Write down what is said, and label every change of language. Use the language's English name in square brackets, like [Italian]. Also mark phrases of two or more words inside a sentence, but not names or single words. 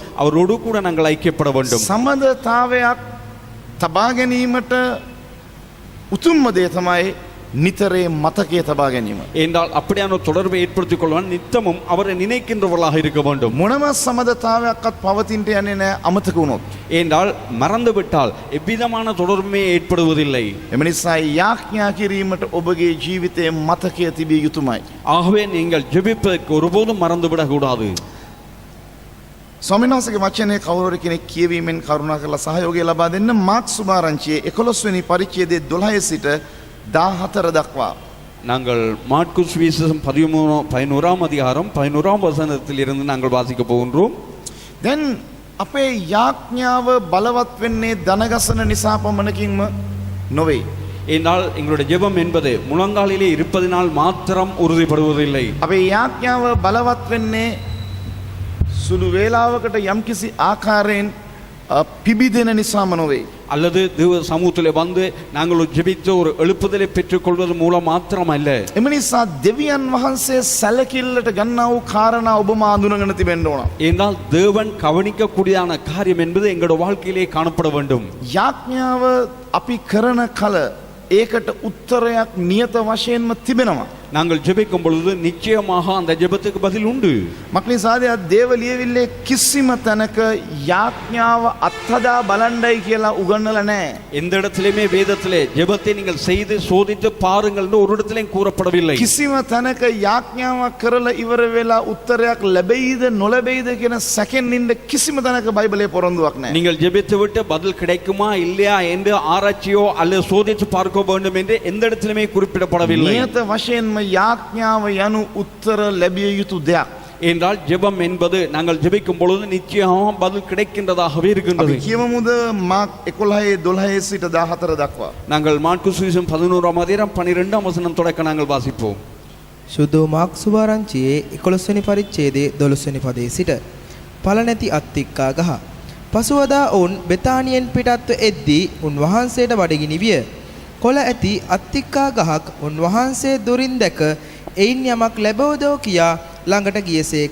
[Tamil] அவரோடு கூட நாங்கள் ஐக்கியப்பட வேண்டும். [Sinhala] සම්බන්ධතාවයක් තබා ගැනීමට උතුම්ම දේ තමයි නිතරේ මතකයේ තබා ගැනීම. [Tamil] என்றால் அப்படியான ஒரு தொடர்பை ஏற்படுத்திக் கொள்வான் நித்தமும் அவரை நினைக்கின்றவர்களாக இருக்க வேண்டும். [Sinhala] මොනම සම්බන්ධතාවයක්වත් පවතින්නට යන්නේ නැහැ අමතක වුණොත්. [Tamil] என்றால் மறந்து விட்டால் எவ்விதமான தொடர்புமே ஏற்படுவதில்லை. [Sinhala] එම නිසා යාඥා කිරීමට ඔබගේ ජීවිතයේ මතකය තිබිය යුතුමයි. [Tamil] ஆகவே நீங்கள் ஜெபிப்பதற்கு ஒருபோதும் மறந்து விடக்கூடாது. [Sinhala] ස්වාමීන් වහන්සේගේ වචනේ කවුරු කෙනෙක් කියවීමෙන් කරුණා කරලා සහයෝගය ලබා දෙන්න. මාර්ක්ස් සුභාරංචියේ 11 වෙනි පරිච්ඡේදයේ 12 සිට 14 දක්වා. [Tamil] நாங்கள் மாற்கு சுவிசேஷம் 11ஆம் அதிகாரம் 11ஆம் வசனத்திலிருந்து நாங்கள் வாசிக்க போகின்றோம். [Sinhala] දැන් අපේ යාඥාව බලවත් වෙන්නේ දනගසන නිසා පමණකින්ම නොවේ. [Tamil] என்றால் எங்களுடைய ஜெபம் என்பது முழங்காலிலே இருப்பதினால் மாத்திரம் உறுதிப்படுவதில்லை. [Sinhala] අපේ යාඥාව බලවත් වෙන්නේ සුළු වේලාවකට යම්කිසි ආකාරයෙන් පිබිදෙන නිසාම නොවේ. [Tamil] அல்லது தேவ சமூகத்திலே வந்து நாங்கள் ஜெபித்து ஒரு எழுப்புதலை பெற்றுக்கொள்வது மூலம் மாத்திரம் அல்ல. [Sinhala] එම නිසා දෙවියන් වහන්සේ සැලකිල්ලට ගන්නා වූ කාරණා ඔබම අඳුනගෙන තිබෙන්න ඕන. [Tamil] என்றால் தேவன் கவனிக்கக்கூடியதான காரியம் என்பது எங்களுடைய வாழ்க்கையிலே காணப்பட வேண்டும். [Sinhala] යාඥාව අපි කරන කල ඒකට උත්තරයක් නියත වශයෙන්ම තිබෙනවා. [Tamil] நாங்கள் ஜெபிக்கும் பொழுது நிச்சயமாக அந்த ஜெபத்துக்கு பதில் உண்டு. [Sinhala] මක්නිසාද දේව ලියවිල්ලේ කිසිම තැනක යාඥාව අත්හදා බලන්නයි කියලා උගන්වලා නැහැ. [Tamil] எந்த இடத்திலுமே வேதத்திலே ஜெபத்தை நீங்கள் செய்து சோதித்து பாருங்கள் என்று ஒரு இடத்திலும் கூறப்படவில்லை. [Sinhala] කිසිම තැනක යාඥාවක් කරලා ඉවර වෙලා උත්තරයක් ලැබෙයිද නොලැබෙයිද කියන සැකෙන් ඉන්න කිසිම තැනක බයිබලයේ පොරොන්දුවක් නැහැ. [Tamil] நீங்கள் ஜெபித்து விட்டு பதில் கிடைக்குமா இல்லையா என்று ஆராய்ச்சியோ அல்லது சோதித்து பார்க்க வேண்டும் என்று எந்த இடத்திலுமே குறிப்பிடப்படவில்லை. [Sinhala] නියත වශයෙන්ම යාඥාව යනු උත්තර ලැබිය යුතු දෙයක්. [Tamil] என்றால் ஜெபம் என்பது நாங்கள் ஜெபிக்கும் பொழுது நிச்சயமாக பதில் கிடைக்கின்றதாகவே இருக்கின்றது. [Sinhala] අපි කියමුද මාක් 11:12 සිට 14 දක්වා. [Tamil] நாங்கள் மாற்கு சுவிசேஷம் 11ஆம் அதிகாரம் 12ஆம் வசனம் தொடக்க நாங்கள் வாசிப்போம். [Sinhala] සුදු මාක් සුභාරංචියේ 11 වෙනි පරිච්ඡේදයේ 12 වෙනි පදයේ සිට පළ නැති අත්තික්කා ගහ. පසුවදා ඔවුන් බෙතානියෙන් පිටත්ව එද්දී උන්වහන්සේට බඩගිනි විය. කොළ ඇති අත්තික්කා ගහක් උන්වහන්සේ දුරින් දැක එයින් යමක් ලැබවදෝ කියා ළඟට ගියසේක.